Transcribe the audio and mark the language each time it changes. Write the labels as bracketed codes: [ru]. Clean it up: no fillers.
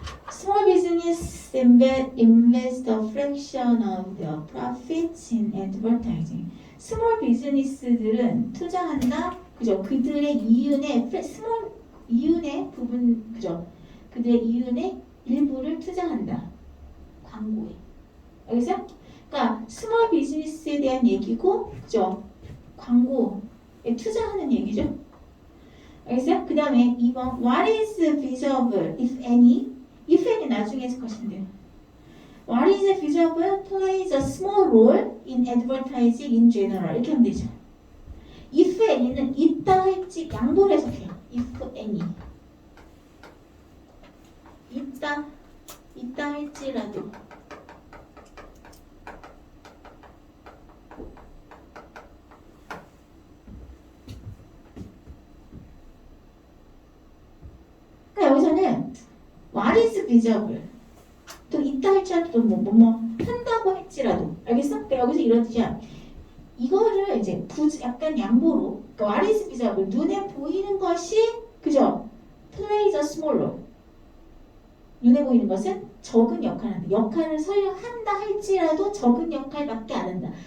[en] Small business invest a fraction of their profits in advertising. [ko] 스몰 비즈니스들은 투자한다. 그죠? 그들의 이윤의 이윤의 부분, 그죠? 그들의 이윤의 일부를 투자한다. 광고에. 알겠어요? 그러니까 스몰 비즈니스에 대한 얘기고, 그죠? 광고에 투자하는 얘기죠. 알겠어요? 그 다음에 2번 [en] What is visible, if any? if any [ko] 나중에 해석하시면 돼요. [en] What is visible plays a small role in advertising in general. [ko] 이렇게 하면 되죠. if any는 있다 할지 양보를 해석해요. [en] if any. [ko] 있다 할지라도. 그러니까 여기서는 [en] What is visible? [ko] 또 있다 할지라도 뭐 한다고 할지라도. 알겠어? 그러니까 여기서 이런 뜻이야. 이거를 이제 약간 양보로, 그러니까 [en] what is visible? [ko] 눈에 보이는 것이, 그죠? [en] plays a small role. [ko] 눈에 보이는 것은 적은 역할을 한다. 역할을 설명한다 할지라도 적은 역할밖에 안 한다.